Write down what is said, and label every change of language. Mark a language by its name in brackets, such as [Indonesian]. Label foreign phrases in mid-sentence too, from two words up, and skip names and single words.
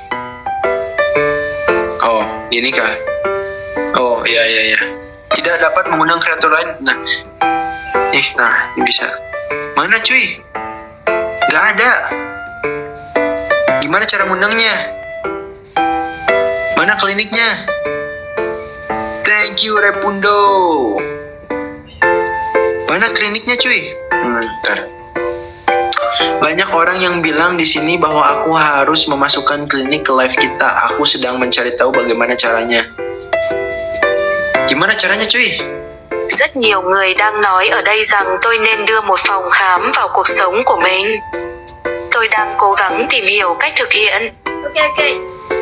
[Indonesian] Oh, ini kah? Oh, iya. Tidak dapat mengundang kreator lain. Nah, ini bisa. Mana cuy? Gak ada. Gimana cara mengundangnya? Mana kliniknya? [English] Thank you Repundo. [Indonesian] Mana kliniknya cuy? Bentar. Banyak orang yang bilang di sini bahwa aku harus memasukkan klinik ke live kita. Aku sedang mencari tahu bagaimana caranya. Gimana caranya cuy? [Vietnamese] Rất nhiều người đang nói ở đây rằng tôi nên đưa một phòng khám vào cuộc sống của mình. Tôi đang cố gắng tìm hiểu cách thực hiện. [English] Ok ok.